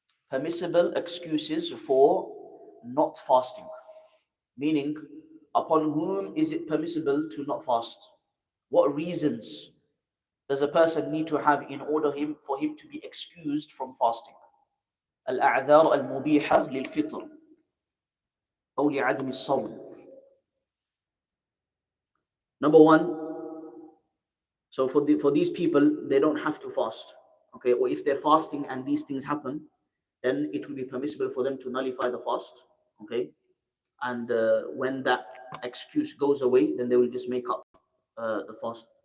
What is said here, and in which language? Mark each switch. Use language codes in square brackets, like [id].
[en] Permissible excuses for not fasting. Meaning, upon whom is it permissible to not fast? What reasons does a person need to have in order for him to be excused from fasting? [ar] الأعذار المبيحة للفطر أو لعدم الصوم. [en] Number one, so for these people, they don't have to fast. Okay, or if they're fasting and these things happen, then it will be permissible for them to nullify the fast. Okay, and when that excuse goes away, then they will just make up the fast.